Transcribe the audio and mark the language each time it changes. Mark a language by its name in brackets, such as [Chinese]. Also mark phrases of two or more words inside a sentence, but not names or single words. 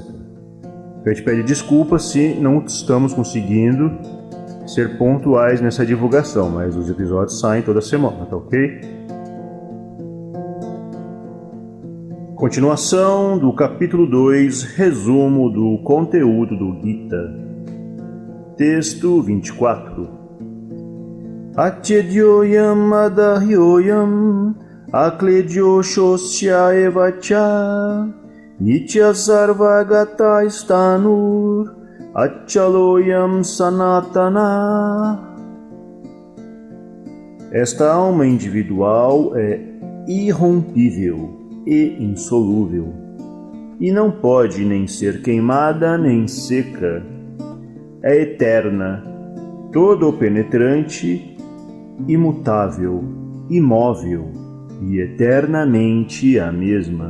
[Portuguese] A gente pede desculpas se não estamos conseguindo ser pontuais nessa divulgação, mas os episódios saem toda semana, tá ok? Continuação do capítulo 2, resumo do conteúdo do Gita. Texto 24. [Sanskrit] अच्छेद्योऽयम् अदाह्योऽयम् अक्लेद्यो शोष्य एवच नित्य सर्वगत स्थाणुर् अचलोऽयम् सनातन. [Portuguese] Esta alma individual é irrompível e insolúvel, e não pode nem ser queimada nem seca. É eterna, todo-penetrante, imutável, imóvel e eternamente a mesma.